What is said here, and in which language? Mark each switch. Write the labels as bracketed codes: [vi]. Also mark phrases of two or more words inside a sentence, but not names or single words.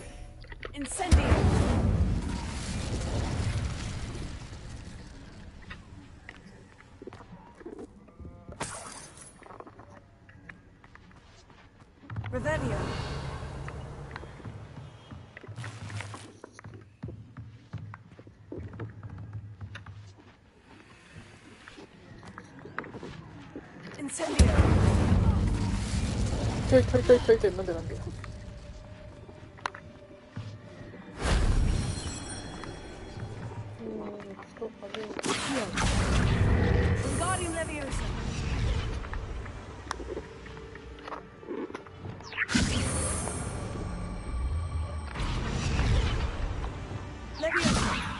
[ja] Incendio! Revelio! Incendio! ちょいちょいちょいちょいちょい、なんでなんで。 Wingardium Leviosa! Leviosa!